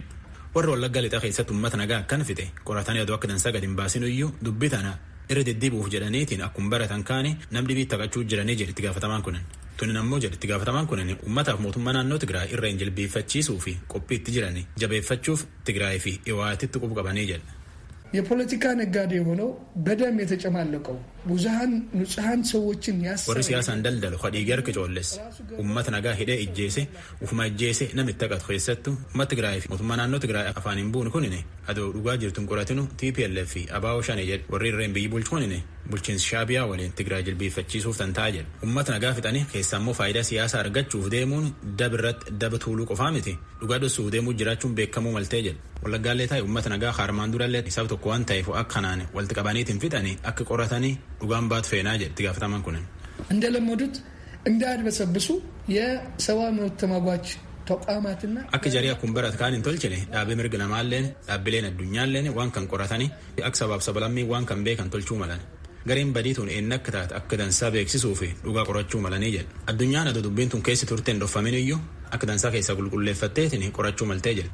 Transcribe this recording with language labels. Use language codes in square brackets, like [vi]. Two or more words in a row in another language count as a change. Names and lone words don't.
[om] Warra Wallaggaa lixaa keessatti uummata nagaa akkana fixe qoratanii aduu akka dansaa gadi hin baasin iyyuu dubbii tana irra deddeebi'uuf jedhaniitiin akkuma baratan kaane namni biitti taphachuu jiranii jedhe itti gaafatamaan kunin. Tunin ammoo jedhe itti gaafatamaan kunin uummataaf mootummaa naannoo Tigraay irra hin jilbeeffachiisuu fi qophii itti jiranii jabeeffachuuf Tigraay fi Iwaatitti qubu qabanii jedhe. [am] የፖለቲካ ነጋዴ ሆነው በደም የተጨማለቀው ብዙሃን ንጹሃን ሰዎችን [om] warri siyaasaan daldalu kadhii garka coolles uummata nagaa hidhee ijjeese ufuma ijjeese namni ittaqatu keessattu uummata Tigraay fi mootummaa naannoo Tigraay afaan hin buune kunine adoo dhugaa jirtuun qoratinu TPLF fi abaa'oo shanee jedhe warri irreen biyyi bulchu kunine bulchiinsi Shaabiyaa waliin Tigraay jilbeeffachiisuuf tanta'a jedhe. Uummata nagaa fixanii keessaa immoo faayidaa siyaasaa argachuuf deemuun dabirratti daba tuuluu qofaa miti dhugaa dhossuuf deemuu jiraachuun beekamuu maltee jedhe. Wallaggaallee taa'e uummata nagaa harmaan durallee isaaf tokko waan ta'eef akkanaan walitti qabaniitiin fixanii akka qoratanii dhugaan baatu feenaa jedhe itti gaafatamaan kunin. [am] እንደለመዱት እንዳያድበሰብሱ የሰብአዊ መብት ተሟጋች ተቋማትና [om] akka jarii akkuma barat kaan hin tolchine dhaabbii mirga namaalleen dhaabbileen addunyaalleen waan kan qoratanii akka sabaaf sabalammii waan kan beekan tolchuu malan. Gareen badiituun eenyu akka taate akka dansaa beeksisuu fi dhugaa qorachuu malanii jedhe. Addunyaan adoo dubbiin tun keessi turteen dhoffamin iyyuu akka dansaa keessaa qulqulleeffatteetiin qorachuu maltee jedhe.